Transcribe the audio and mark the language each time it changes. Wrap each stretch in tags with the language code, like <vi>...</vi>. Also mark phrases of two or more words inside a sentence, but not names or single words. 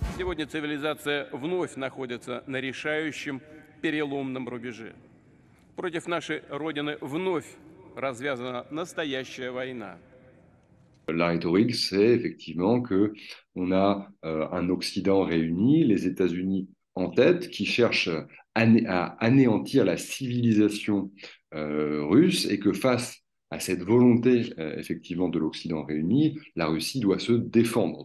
<ru>Сегодня цивилизация вновь находится на решающем переломном рубеже. Против нашей Родины вновь развязана настоящая война.</ru> <fr>La rhétorique, c'est effectivement que on a un Occident réuni, les États-Unis en tête, qui cherchent à anéantir la civilisation russe, et que face à cette volonté effectivement de l'Occident réuni, la Russie doit se défendre.</fr>